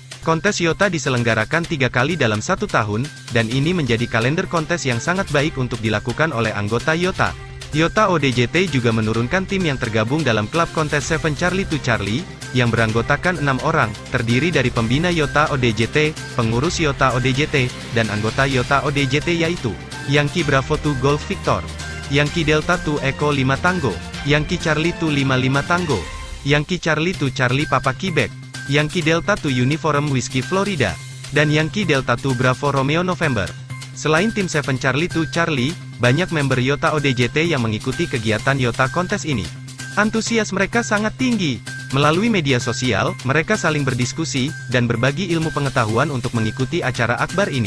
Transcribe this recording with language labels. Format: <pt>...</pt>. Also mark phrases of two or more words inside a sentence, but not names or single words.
<id>Kontes YOTA diselenggarakan 3 kali dalam 1 tahun, dan ini menjadi kalender kontes yang sangat baik untuk dilakukan oleh anggota YOTA. YOTA ODJT juga menurunkan tim yang tergabung dalam klub kontes 7 Charlie 2 Charlie, yang beranggotakan 6 orang, terdiri dari pembina YOTA ODJT, pengurus YOTA ODJT, dan anggota YOTA ODJT yaitu, Yankee Bravo 2 Golf Victor, Yankee Delta 2 Echo 5 Tango, Yankee Charlie 2 55 Tango, Yankee Charlie 2 Charlie Papa Quebec, Yankee Delta 2 Uniform Whiskey Florida, dan Yankee Delta 2 Bravo Romeo November. Selain tim 7 Charlie 2 Charlie, banyak member YOTA ODJT yang mengikuti kegiatan YOTA kontes ini. Antusias mereka sangat tinggi. Melalui media sosial, mereka saling berdiskusi, dan berbagi ilmu pengetahuan untuk mengikuti acara akbar ini.</id>